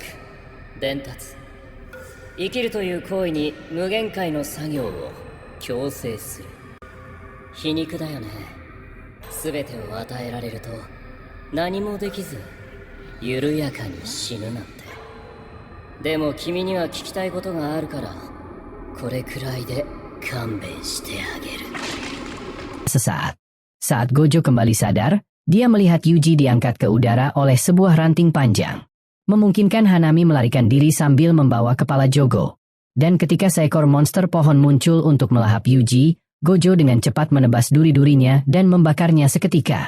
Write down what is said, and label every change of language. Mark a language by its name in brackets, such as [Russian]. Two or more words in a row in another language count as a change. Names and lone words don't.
[Japanese] 伝達生きるという行為に無限界の作業を強制する皮肉だよね全てを与えられると何もできず緩やかに死ぬなんてでも君には聞きたいことがあるからこれくらいで勘弁してあげる [Indonesian] Saat Gojo kembali sadar, dia melihat Yuji diangkat ke udara oleh sebuah ranting panjang. Memungkinkan Hanami melarikan diri sambil membawa kepala Jogo. Dan ketika seekor monster pohon muncul untuk melahap Yuji, Gojo dengan cepat menebas duri-durinya dan membakarnya seketika.